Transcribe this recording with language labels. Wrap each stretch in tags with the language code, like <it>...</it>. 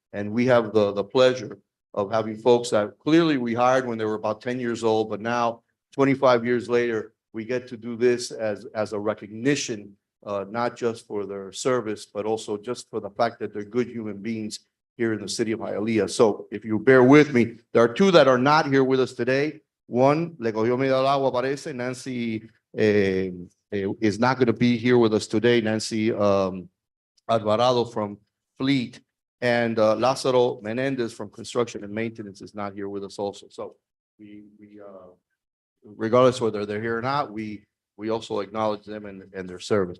<en>And we have the pleasure of having folks that clearly we hired when they were about 10 years old, but now 25 years later, we get to do this as a recognition, not just for their service, but also just for the fact that they're good human beings here in the city of Hialeah. So if you bear with me, there are two that are not here with us today.</en> <es>One, le cogió medio al agua, parece.</es> <en>Nancy is not going to be here with us today. Nancy Alvarado from Fleet, and Lázaro Menendez from Construction and Maintenance is not here with us also. So we regardless whether they're here or not, we also acknowledge them and their service.</en>